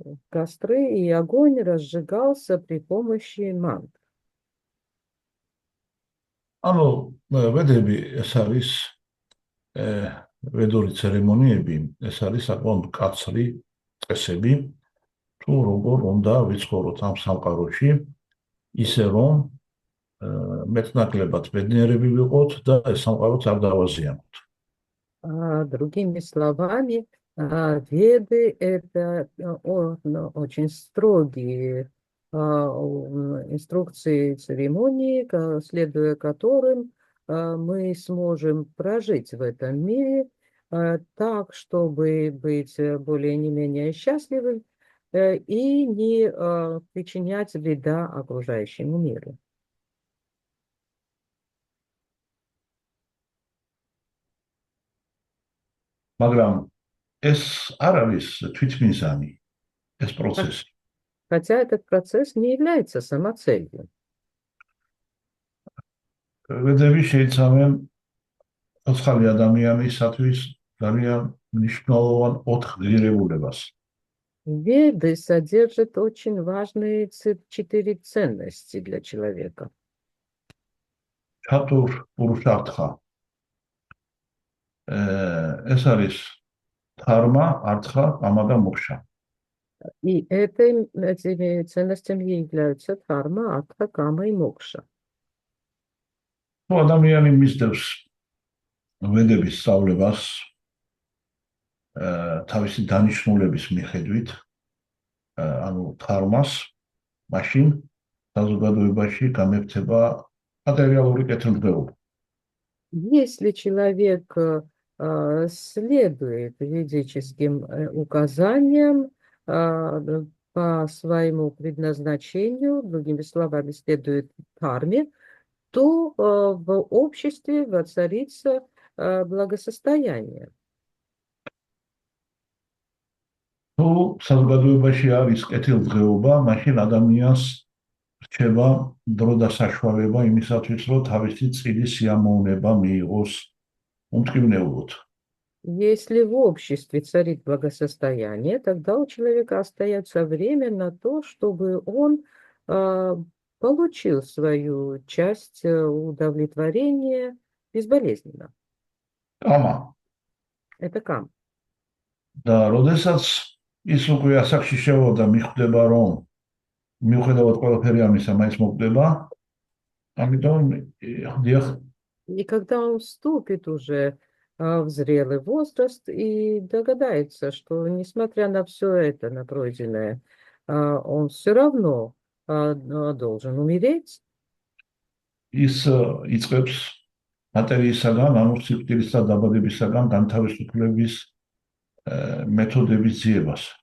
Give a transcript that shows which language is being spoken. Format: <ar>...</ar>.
<ru>Костры и огонь разжигался при помощи мантр.</ru> <ka>ანუ ვედები ეს არის ვედური ცერემონიები, ეს არის საკმაოდ მკაცრი წესები, თუ როგორ უნდა ვიცხოვროთ ამ სამყაროში, ისე რომ მეტნაკლებად ბედნიერები ვიყოთ და ეს სამყაროც არ დავაზიანოთ.</ka> <ru>Другими словами, веды – это очень строгие инструкции церемонии, следуя которым мы сможем прожить в этом мире так, чтобы быть более не менее счастливым и не причинять вреда окружающему миру.</ru> <ka>მაგრამ ეს არ არის თვითმიზანი, ეს პროცესი.</ka> <ru>Хотя этот процесс не является самоцелью.</ru> <ka>ვედები შეიცავენ ცოცხალი ადამიანისათვის ძალიან მნიშვნელოვან 4 ღირებულებას.</ka> <ru>Веды содержат очень важные 4 ценности для человека.</ru> <ka>ჩატურ პურუშართხა. ეს არის დхарმა, ართხა, კამა და მოქშა.</ka> <ru>И этими ценностями являются дхарма, артха, кама и мокша.</ru> <ka>თუ ადამიანი მისდევს ვედების სწავლებას თავისი დანიშნულების მიხედვით, ანუ დхарმას, მაშინ საზოგადოებაში გამექცება მატერიალური კეთილდღეობა.</ka> <ru>Если человек следует ведическим указаниям по своему предназначению, другими словами, следует дхарме, то в обществе воцарится благосостояние.</ru> <ka>თუ საზოგადოებაში არის კეთილდღეობა, მაშინ ადამიანს რჩება დრო და საშუალება იმისათვის, რომ თავისი წილის სიამოვნება მიიღოს უმტკივნეულოდ.</ka> <ru>Если в обществе царит благосостояние, тогда у человека остается время на то, чтобы он получил свою часть удовлетворения безболезненно.</ru> <ka>კამა.</ka> <ru>Это кам.</ru> <ka>და როდესაც ის უკვე ასაკში შევავდა, მიხვდება, რომ მიუხედავად ყველაფერი ამისა, მაინც მოკვდება, ამიტომ ხდიახ</ka> <ru>И когда он вступит уже в зрелый возраст и догадается, что несмотря на все это, на пройденное, он все равно должен умереть,</ru> <ka>ის იწყებს მატერიისაგან, ანუ სიკვდილისა და დაბადებისაგან განთავისუფლების მეთოდების ძიებას.</ka>